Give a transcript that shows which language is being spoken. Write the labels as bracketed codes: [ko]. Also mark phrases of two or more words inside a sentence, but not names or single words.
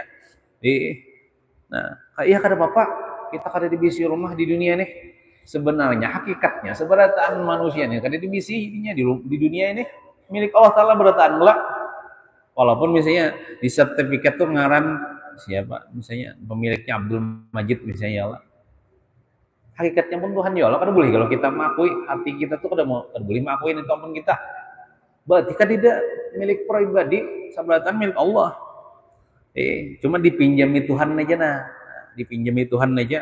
[bjn] Nah, iya kada apa-apa kita kada dibisi rumah di dunia nih. Sebenarnya hakikatnya seberataan manusia nih kada dibisi di dunia ini milik Allah Taala berataan lah. Walaupun misalnya di sertifikat tuh ngaran siapa, misalnya pemiliknya Abdul Majid misalnya Allah. Hakikatnya pun Tuhan ya Allah kada boleh kalau kita mengakui hati kita tuh kada boleh mengakui itu ampun kita. Berarti kan tidak milik pribadi, sabarataan milik Allah. Cuma dipinjami Tuhan aja nah. Dipinjami Tuhan aja.